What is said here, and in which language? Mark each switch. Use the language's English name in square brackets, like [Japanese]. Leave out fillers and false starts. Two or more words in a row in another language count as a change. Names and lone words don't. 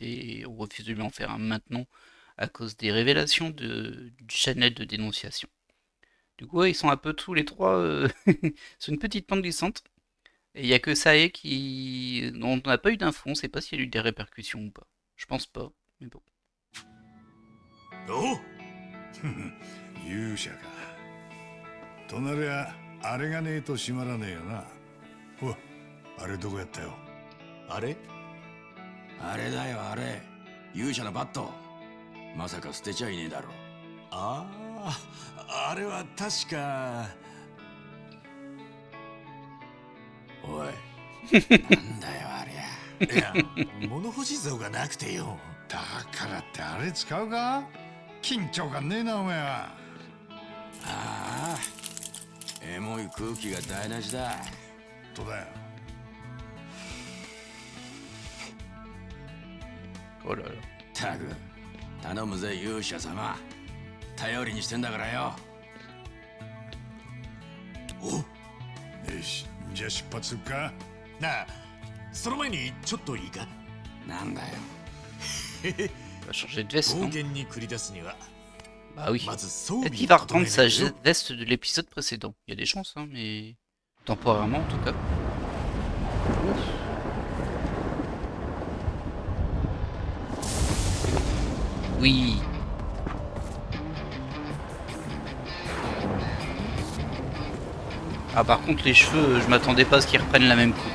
[French] Et on refuse de lui en faire un maintenant à cause des révélations du channel de dénonciation. Du coup, ouais, ils sont un peu tous les trois sur une petite pente glissante. Et il n'y a que Sae dont on n'a pas eu d'infos. On ne sait pas s'il y a eu des répercussions ou pas. Je pense pas. Mais bon. [Japanese] おう勇者か。となりゃあれがねえと閉まらねえよな。おい、あれどこやったよ。あれあれだよあれ。勇者のバット。まさか捨てちゃいねえだろ。ああ、あれは確か。おい。なんだよありゃ。いや、物干し像がなくてよ。だからってあれ使うか？緊張感ねえなお前は。ああ。エモい空気が台無しだ。とだよ。 [French] Oh là là. [Japanese] たく頼むぜ勇者様。頼りにしてんだからよ。およし、じゃあ出発するか。なあ、その前にちょっといいか。なんだよ。 [French] Il va changer de veste, [Japanese] 冒 [French] non? [Japanese] 険に繰り出すには [French] Bah oui. [Japanese] まず装 [French] Peut-être [Japanese] 備 [French] qu'il [Japanese] を [French] va [Japanese] 整え [French] reprendre [Japanese] な [French] sa [Japanese] いとよ。 [French] veste de l'épisode précédent. Il y a des chances, hein, mais temporairement en tout cas. Oui. Ah par contre les cheveux, je m'attendais pas à ce qu'ils reprennent la même coupe.